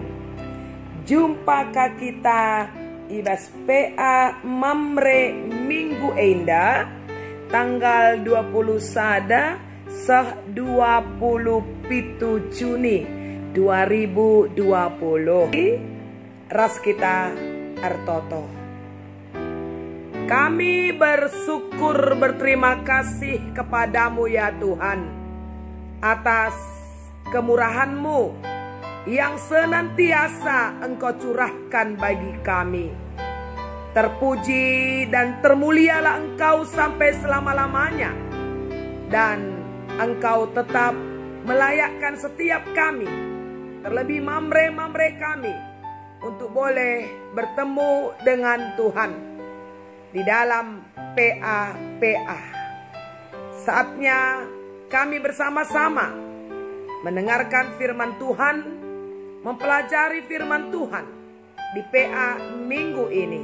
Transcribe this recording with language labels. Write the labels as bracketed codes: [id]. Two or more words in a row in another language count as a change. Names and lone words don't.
[btx] Jumpa kita ibas PA Mamre Minggu Enda tanggal 20 sada seh 27 Juni 2020. Ras kita Artoto. [id] Kami bersyukur berterima kasih kepadamu ya Tuhan atas kemurahan-Mu yang senantiasa Engkau curahkan bagi kami. Terpuji dan termulialah Engkau sampai selama-lamanya, dan Engkau tetap melayakkan setiap kami, terlebih mamre-mamre kami, untuk boleh bertemu dengan Tuhan di dalam PA. Saatnya kami bersama-sama mendengarkan firman Tuhan, mempelajari firman Tuhan di PA minggu ini.